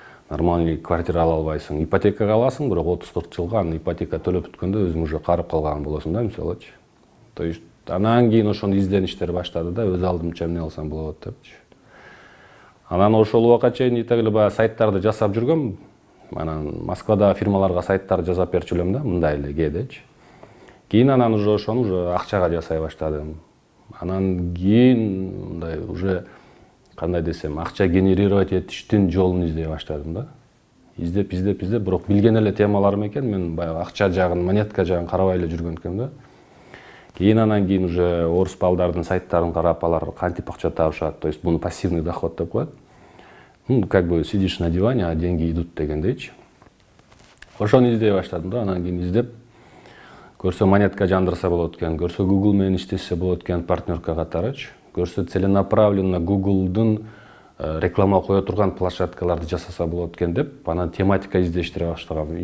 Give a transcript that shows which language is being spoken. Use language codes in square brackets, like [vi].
[ky] Нормальный квартира ала албайсың. Ипотекага аласың, бирок 30-40 жылга аны ипотека төлөп бүткөндө өзүң [ru] уже [ky] карып калган болосуң да, мисалычы. [ru] То есть [ky] анан кийин ошону издеништер баштады да, өз алдымча эмне алсам болот депчи. Анан ошол убакка чейин итегиле баягы сайттарды жасап жүргөм. Анан Москвада фирмаларга сайттарды жасап берчү элем да, мындай эле кээдечи. Кийин анан уже ошону уже акчага жасай баштадым. Анан кийин мындай уже кандай десем, акча [ru] генерировать [ky] этиштин жолун издей баштадым да. Издеп, бирок билген эле темаларым экен, мен баягы акча жагын, монетка жагын карабай эле жүргөн экенмин да. Анан кийин уже орус балдардын сайттарын карап, алар кантип акча табышат, [ru] то есть [ky] буну [ru] пассивный доход [ky] деп коет. [ru] Как бы сидишь на диване, а деньги идут [ky] дегендейчи. Ошону издей баштадым да, анан кийин издеп, көрсө монетка жандырса болот экен, көрсө Google менен иштесе болот экен, партнерка катарычы. Көрсө [ru] целенаправленно [ky] Google'дун реклама кое турган площадкаларды жасаса болот экен деп, анан тематика издештире баштагам.